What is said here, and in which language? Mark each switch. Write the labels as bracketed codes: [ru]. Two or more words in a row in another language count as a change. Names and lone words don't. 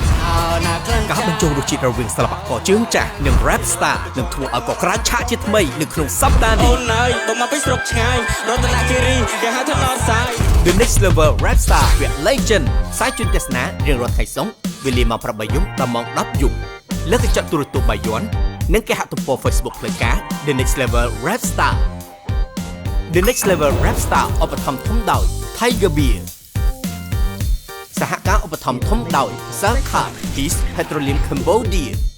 [km] ការបញ្ចូលរសជាតិរវាងសិល្បករជើងចាស់និង Rap Star នឹងធ្វើឲ្យកក្រៅឆាកជាថ្មីនៅក្នុងសប្តាហ៍នេះអូ នអើយបើមកពីស្រុកឆ្ងាយរតនគិរីគេហៅថាណតសាយ The Next Level Rap Star វគ្គ Legend ផ្សាយជូនទស្សនារៀងរាល់ថ្ងៃសុក្រវេលាម៉ោង 8 យប់ដល់ម៉ោង 10 យប់លើកញ្ចក់ទូរទស្សន៍បាយ័ននិងគេហទំព័រ Facebook ផ្លូវការ The Next Level Rap Star The Next Level Rap Star ឧបត្ថម្ភធំដោយ Tiger Beer សហការឧបត្ថម្ភធំដោយ Salka Peace Petroleum Cambodia